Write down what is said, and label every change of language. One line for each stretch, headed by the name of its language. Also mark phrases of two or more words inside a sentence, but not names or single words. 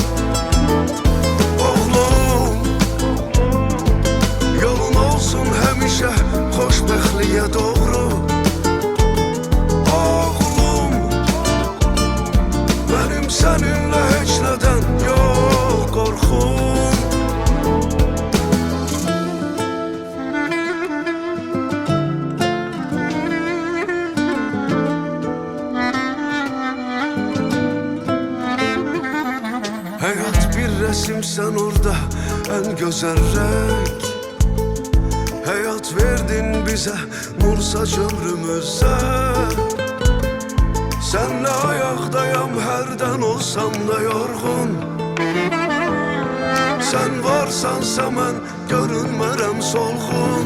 Azerbaijani: Oğlum, yolun olsun həmişə xoşbəxtliyə doğru. Oğlum, mənim səninlə heç nədən yox qorxum.
Turkish: Hayat bir resim, sen orada en güzel renk. Hayat verdin bize, nur saç ömrümüze. Senle ayaktayım, herden olsam da yorgun.
Azerbaijani: Sen varsansa mən görünmərəm solğun.